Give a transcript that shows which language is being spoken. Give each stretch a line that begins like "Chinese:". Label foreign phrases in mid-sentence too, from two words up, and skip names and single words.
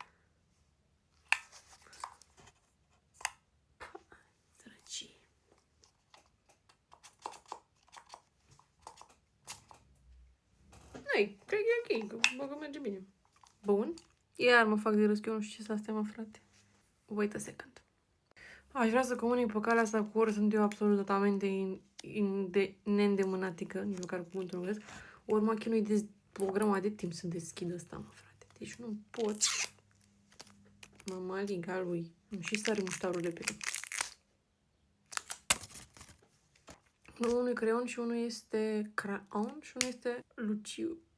Romanian: Drăcii. Hai, cred că e ok, că merge bine. Bun. Iar mă fac de râs, că eu nu știu ce să astea, mă, frate.
English: Wait a second.
Romanian: Aș vrea să comunic pe calea asta cu ori sunt eu absolut totalmente neîndemânatică, nici măcar cuvântul nu găsesc, ori mă chinui de o grămadă de timp să deschid ăsta, mă, frate. Deci nu pot. Mămăliga lui. Și sare muștarul de pe el. Unul e creon și unul este craon și unul este luciu.